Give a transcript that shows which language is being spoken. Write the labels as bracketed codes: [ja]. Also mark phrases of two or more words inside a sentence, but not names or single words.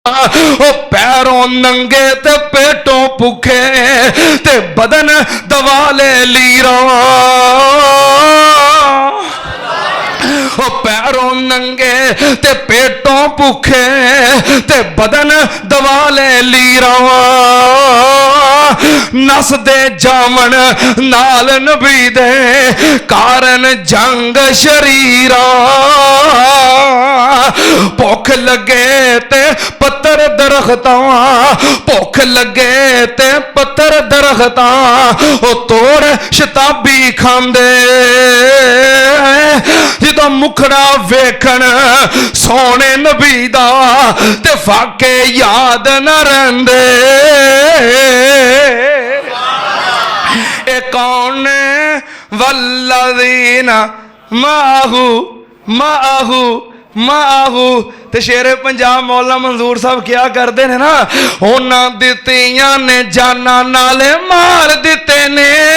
[pa] او پیروں ننگے تے پیٹوں بھوکے تے بدن دوالے لیراں او پیروں ننگے تے پیٹوں بھوکے تے بدن دوالے لیراں نس دے جامن نال نبی دے کارن جنگ شریراں بھوک لگے تے پتر درختاں بھوک لگے تے پتر درختاں او توڑ شتابی کھاندے جدوں مکھڑا ویکھن سونے نبی دا تے واقعے یاد نہ رہندے اے کون [ar] والذین ماہو [pa] تے شیر پنجاب مولا منظور صاحب [ur] کیا کرتے ہیں نا [pa] انہاں دتیاں نے جانا نالے مار دیتے نے